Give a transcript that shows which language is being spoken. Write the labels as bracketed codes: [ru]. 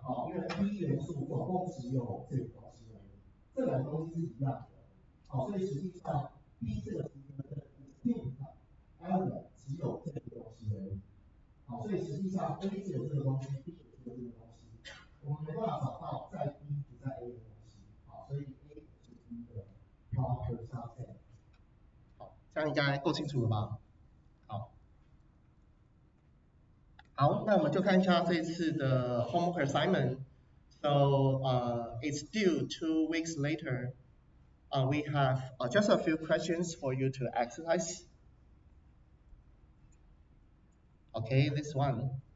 [zh] 好，因为 B 元素总共只有这个东西而已，这两个东西是一样的。好，所以实际上 B 这个集合的 element 只有这个东西而已。好，所以实际上 A 只有这个东西 ，B 也只有这个东西，我们没办法找到在 B 不在 A 的东西。好，所以 A 是 B 的 proper subset。好，这样应该够清楚了吧？好，好，那我们就看一下这次的 homework assignment. [en] So it's due 2 weeks later. We have just a few questions for you to exercise. Okay, this one.